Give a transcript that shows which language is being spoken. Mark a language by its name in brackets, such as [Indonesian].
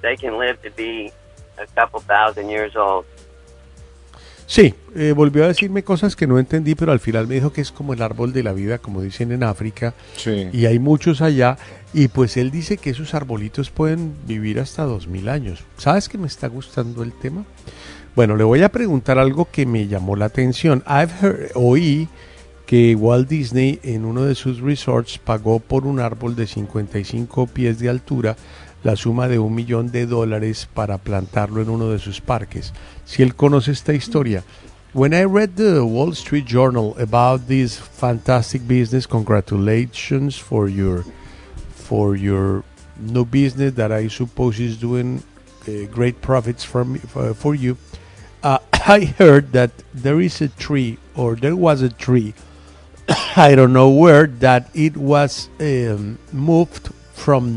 [English] They can live to be a couple thousand years old. [Spanish] Sí, volvió a decirme cosas que no entendí, pero al final me dijo que es como el árbol de la vida, como dicen en África. Sí. Y hay muchos allá, y pues él dice que esos arbolitos pueden vivir hasta 2,000 años. ¿Sabes que me está gustando el tema? Bueno, le voy a preguntar algo que me llamó la atención. Oí que Walt Disney en uno de sus resorts pagó por un árbol de 55 pies de altura la suma de $1,000,000 para plantarlo en uno de sus parques. Si él conoce esta historia. [English] When I read the Wall Street Journal about this fantastic business, congratulations for your new business that I suppose is doing great profits for you. I heard that there was a tree. I don't know where that it was moved from.